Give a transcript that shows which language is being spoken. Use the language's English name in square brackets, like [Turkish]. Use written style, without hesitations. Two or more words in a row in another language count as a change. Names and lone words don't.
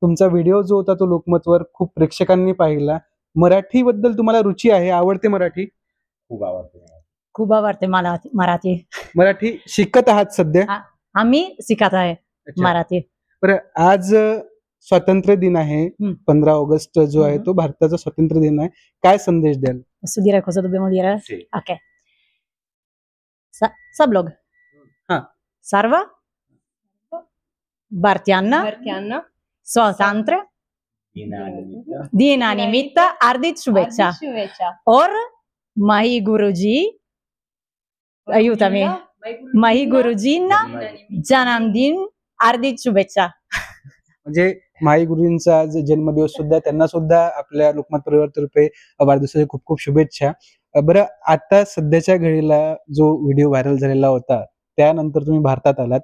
[Marathi] तुमचा व्हिडिओ जो होता तो लोकमतवर खूप प्रेक्षकांनी पाहिला. मराठी बद्दल तुम्हाला रुची आहे, आवडते मराठी? खूप आवडते. खूप आवडते मला मराठी. मराठी शिकत आहात सध्या? आम्ही शिकत आहे अच्छा. मराठी. बरं, आज स्वातंत्र्य दिन आहे. 15 ऑगस्ट जो आहे तो भारताचा स्वातंत्र्य दिन आहे. काय संदेश द्याल? [Italian] Posso dire cosa dobbiamo dire? Sì. [Hindi] Ok. Sablog. [Marathi] हा. सर्व भारतीयांना भारतीयांना स्वातंत्र्य दिनानिमित्त हार्दिक शुभेच्छा. शुभेच्छा. [Hindi] और माही गुरुजी aiutami. [Marathi] माही गुरुजींना जन्मदिन हार्दिक शुभेच्छा. म्हणजे माई गुरुजींचा जन्मदिवस सुद्धा, त्यांना सुद्धा आपल्या लोकमत परिवारातर्फे वाढदिवसाच्या खूप खूप शुभेच्छा. बरं, आता सध्याच्या घडीला जो व्हिडिओ व्हायरल झालेला होता त्यानंतर तुम्ही भारतात आलात.